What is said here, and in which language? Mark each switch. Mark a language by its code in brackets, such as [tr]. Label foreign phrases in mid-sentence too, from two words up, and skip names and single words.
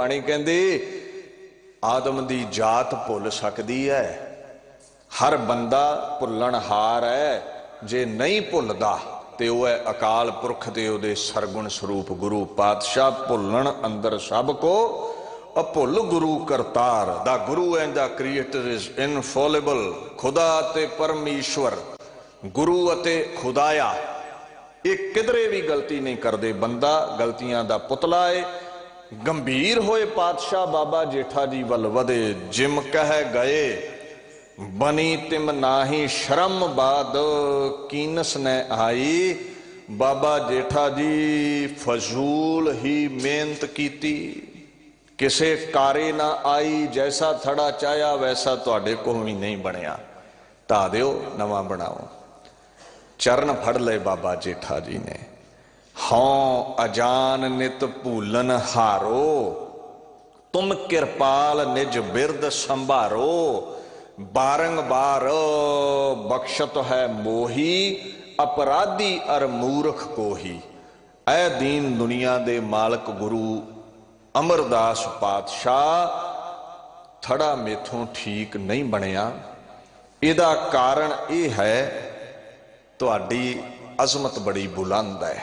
[pa] ਬਾਣੀ ਕਹਿੰਦੀ ਆਦਮ ਦੀ ਜ਼ਾਤ ਭੁੱਲ ਸਕਦੀ ਹੈ, ਹਰ ਬੰਦਾ ਭੁੱਲਣਹਾਰ ਹੈ। ਜੇ ਨਹੀਂ ਭੁੱਲਦਾ ਤੇ ਓਹ ਹੈ ਅਕਾਲ ਪੁਰਖ ਤੇ ਓਹਦੇ ਸਰਗੁਣ ਸਰੂਪ ਗੁਰੂ ਪਾਤਸ਼ਾਹ। ਭੁੱਲਣ ਅੰਦਰਿ ਸਭੁ ਕੋ ਅਭੁਲੁ ਗੁਰੂ ਕਰਤਾਰੁ। [en] The Guru and the Creator is infallible. [pa] ਖ਼ੁਦਾ ਤੇ ਪਰਮੇਸ਼ਰ, ਗੁਰੂ ਅਤੇ ਖ਼ੁਦਾਇਆ, ਏਕ ਕਿਧਰੇ ਭੀ ਗਲਤੀ ਨਹੀਂ ਕਰਤੇ। ਬੰਦਾ ਗਲਤੀਆਂ ਦਾ ਪੁਤਲਾ ਹੈ। ਗੰਭੀਰ ਹੋਏ ਪਾਤਸ਼ਾਹ ਬਾਬਾ ਜੇਠਾ ਜੀ ਵੱਲ ਵਧੇ। ਜਿਮ ਕਹਿ ਗਏ ਬਨੀ ਤਿਮ ਨਾਹੀ, ਸ਼ਰਮ ਬਾਦ ਕੀਨਸ ਨ ਆਈ। ਬਾਬਾ ਜੇਠਾ ਜੀ ਫ਼ਜ਼ੂਲ ਹੀ ਮਿਹਨਤ ਕੀਤੀ, ਕਿਸੇ ਕਾਰੇ ਨਾ ਆਈ। ਜੈਸਾ ਥੜ੍ਹਾ ਚਾਹਿਆ ਵੈਸਾ ਤੁਹਾਡੇ ਕੋਲ ਭੀ ਨਹੀਂ ਬਣਿਆ, ਢਾ ਦਿਓ, ਨਵਾਂ ਬਣਾਓ। ਚਰਣ ਫੜ ਲਏ ਬਾਬਾ ਜੇਠਾ ਜੀ ਨੇ। [bra] हाँ अजान नित भूलन हारो, तुम कृपाल निज बिरद संभारो। बारंबार बख्शत है मोही, अपराधी अर मूर्ख को ही। [pa] ਐ ਦੀਨ ਦੁਨੀਆ ਦੇ ਮਾਲਕ ਗੁਰੂ ਅਮਰਦਾਸ ਪਾਤਸ਼ਾਹ, ਥੜ੍ਹਾ ਮੈਥੋਂ ਠੀਕ ਨਹੀਂ ਬਣਿਆ। ਇਹਦਾ ਕਾਰਣ ਯਹ ਹੈ ਤੁਹਾਡੀ ਅਜ਼ਮਤ ਬੜੀ ਬੁਲੰਦ ਹੈ।